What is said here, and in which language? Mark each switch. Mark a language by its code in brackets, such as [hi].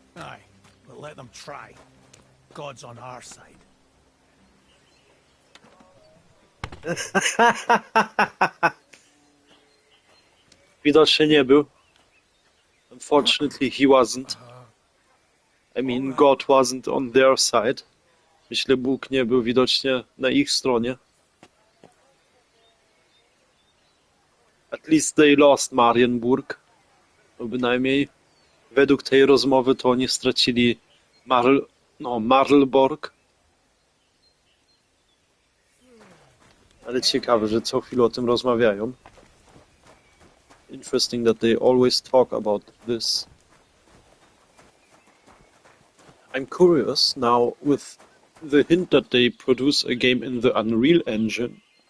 [en] Aye. But let them try. God's on our side. [pl] Widocznie nie był. [en] Unfortunately, he wasn't. I mean, God wasn't on their side. [pl] Myślę, Bóg nie był widocznie na ich stronie. [en] At least they lost Marienburg. [pl] No bynajmniej według tej rozmowy to oni stracili Marlborg. Ale ciekawe, że co chwilę o tym rozmawiają. [en] Interesting that they always talk about this. I'm curious now with the hint that they produce a game in the Unreal Engine.